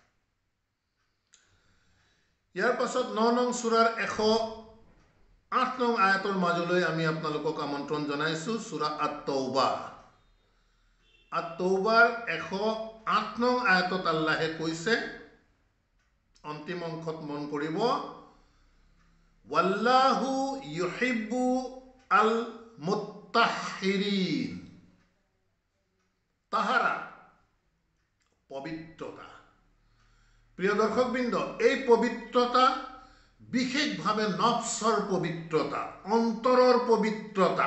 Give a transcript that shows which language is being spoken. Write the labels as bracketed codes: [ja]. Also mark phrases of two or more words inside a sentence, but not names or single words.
[as] ইয়াৰ পাছত 9 নং সূৰাৰ 108 নং আয়াতৰ মাজলৈ আমি আপোনালোকক আমন্ত্ৰণ জনাইছোঁ। সূৰা আত-তৌবা, আত-তৌবাৰ 108 নং আয়াতত আল্লাহে কৈছে, অন্তিম অংশত মন কৰিব, [ar] والله يحب المطهرين. [as] তাহাৰা, পবিত্ৰতা। প্ৰিয় দৰ্শকবৃন্দ, এই পবিত্ৰতা বিশেষভাৱে নফসৰ পবিত্ৰতা, অন্তৰৰ পবিত্ৰতা।